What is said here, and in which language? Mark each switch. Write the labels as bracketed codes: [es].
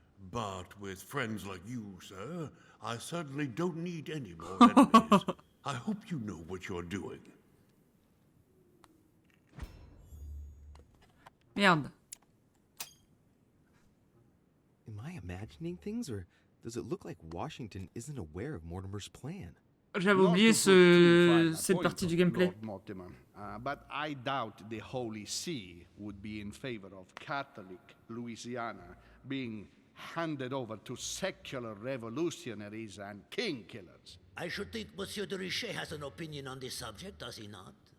[en] But with friends like you, sir, I certainly don't need any more enemies. I hope you know what you're doing. [fr] Merde. [en] Am I imagining things, or does it look like Washington isn't aware of Mortimer's plan? [fr] J'avais oublié cette partie du gameplay. [en] Lord Mortimer, but I doubt the Holy See would be in favor of Catholic Louisiana being handed over to secular revolutionaries and king killers. I should think Monsieur de Richet has an opinion on this subject, does he not?